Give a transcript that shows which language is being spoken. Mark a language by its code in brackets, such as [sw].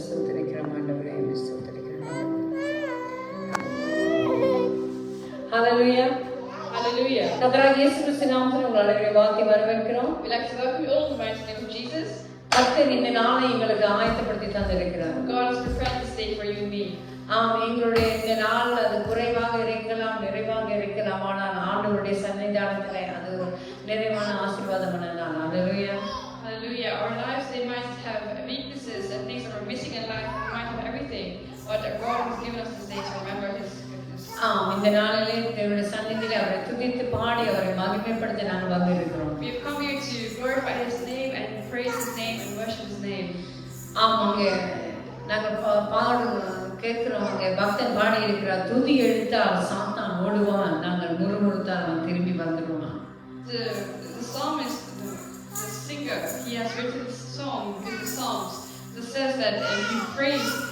[ta] ஸ்தோத்திரிக்கிறோம் ஆண்டவரே, ஸ்தோத்திரிக்கிறோம். Hallelujah, hallelujah. கர்த்தராகிய இயேசு கிறிஸ்து நாமத்தில் உங்கள் அனைவரையும் வாழ்த்தி வரவேற்கிறோம். [en] We like to welcome you all in the mighty name of Jesus. [ta] கர்த்தர் இந்த நாளை எங்களுக்கு ஆயத்தப்படுத்தி தந்திருக்கிறார். [en] God has prepared this day for you and me. [ta] எங்களுடைய இந்த நாள் அது குறைவாக இருக்கலாம், நிறைவாக இருக்கலாம், ஆனால் ஆண்டவருடைய சன்னிதானத்திலே அது ஒரு நிறைவான ஆசீர்வாதமான நாள். [en] Hallelujah. Hallelujah. Our lives, they might have weaknesses and things that are missing in life. We might have everything, but God has given us this day to remember His goodness. [ta] இந்த நாளிலே தேவனுடைய சந்நிதியிலே அவரை துதித்து பாடி அவரை மகிமைப்படுத்த நாங்கள் வந்திருக்கிறோம். [en] We have come here to glorify His name and praise His name and worship His name. [ta] அங்கே நாங்கள் கேட்கிறோம். அங்கே பக்தன் பாடி இருக்கிறார், துதி எழுத்தால் சாத்தான் ஓடுவான், நாங்கள் முறுமுறுத்தால் அவன் திரும்பி வந்துடுவான். [en] The psalmist, the singer, he has written this song in the Psalms that says that if you praise